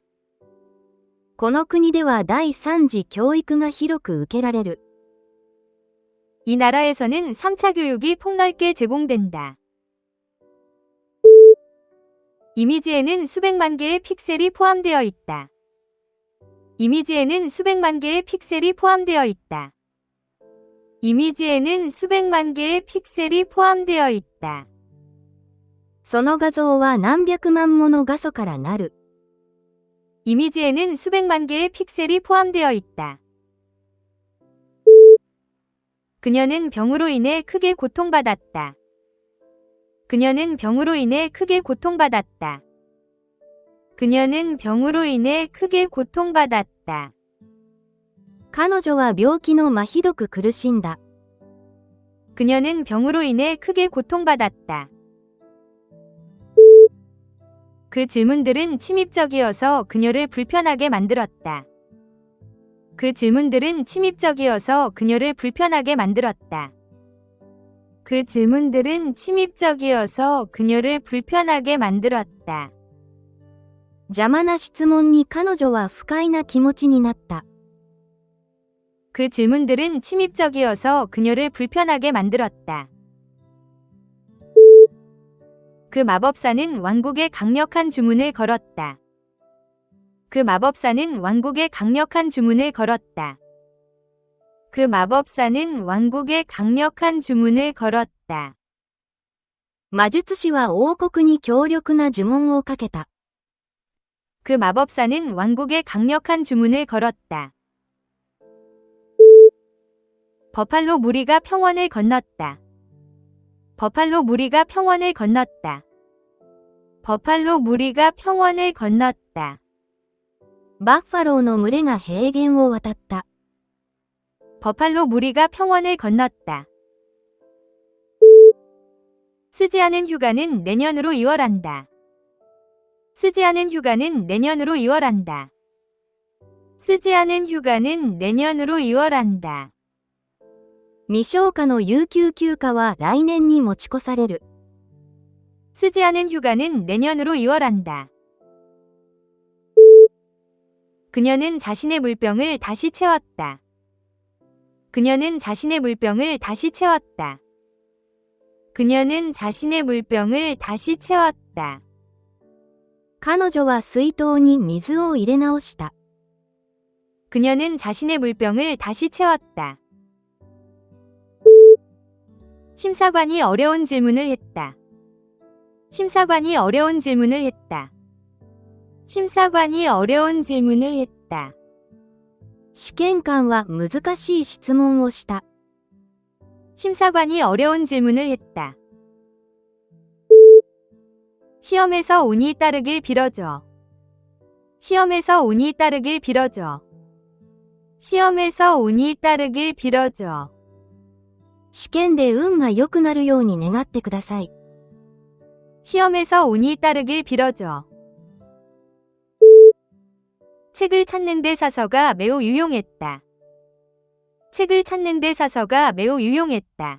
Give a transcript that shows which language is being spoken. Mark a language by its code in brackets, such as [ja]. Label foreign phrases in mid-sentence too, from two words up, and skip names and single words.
[ja] この国では第3次教育が広く受けられる。 [ko] 이 나라에서는 3차 교육이 폭넓게 제공된다. 이미지에는 수백만 개의 픽셀이 포함되어 있다. 이미지에는 수백만 개의 픽셀이 포함되어 있다. 이미지에는 수백만 개의 픽셀이 포함되어 있다. [ja] その画像は何百万もの画素からなる。 [ko] 이미지에는 수백만 개의 픽셀이 포함되어 있다. 그녀는 병으로 인해 크게 고통받았다. 그녀는 병으로 인해 크게 고통받았다. 그녀는 병으로 인해 크게 고통받았다. [ja] 彼女は病気のひどく苦しんだ。 [ko] 그녀는 병으로 인해 크게 고통받았다. 그 질문들은 침입적이어서 그녀를 불편하게 만들었다. 그 질문들은 침입적이어서 그녀를 불편하게 만들었다. 그 질문들은 침입적이어서 그녀를 불편하게 만들었다. [ja] 邪魔な質問に彼女は不快な気持ちになった。 [ko] 그 질문들은 침입적이어서 그녀를 불편하게 만들었다. 그 마법사는 왕국에 강력한 주문을 걸었다. 그 마법사는 왕국에 강력한 주문을 걸었다. 그 그 마법사는 왕국에 강력한 주문을 걸었다. [ja] 魔術師は王国に強力な呪文をかけた。 [ko] 그 마법사는 왕국에 강력한 주문을 걸었다. 버팔로 무리가 평원을 건넜다. 버팔로 무리가 평원을 건넜다. 버팔로 무리가 평원을 건넜다. [ja] バッファローの群れが平原を渡った。 [ko] 버팔로 무리가 평원을 건넜다. 쓰지 않은 휴가는 내년으로 이월한다. 쓰지 않은 휴가는 내년으로 이월한다. 쓰지 않은 휴가는 내년으로 이월한다. [ja] 未消化の有給休暇は来年に持ち越される。 [ko] 쓰지 않은 휴가는 내년으로 이월한다. 그녀는 자신의 물병을 다시 채웠다. 그녀는 자신의 물병을 다시 채웠다. 그녀는 자신의 물병을 다시 채웠다. [ja] 彼女は水筒に水を入れ直した。 [ko] 그녀는 자신의 물병을 다시 채웠다. 심사관이 어려운 질문을 했다. 심사관이 어려운 질문을 했다. 심사관이 어려운 질문을 했다. [ja] 試験官は難しい質問をした。 [ko] 심사관이 어려운 질문을 했다. 시험에서 운이 따르길 빌어줘. 시험에서 운이 따르길 빌어줘. 시험에서 운이 따르길 빌어줘. [ja] 試験で運が良くなるように願ってください。 [ko] 시험에서 운이 따르길 빌어줘. 책을 찾는 데 사서가 매우 유용했다. 책을 찾는 데 사서가 매우 유용했다.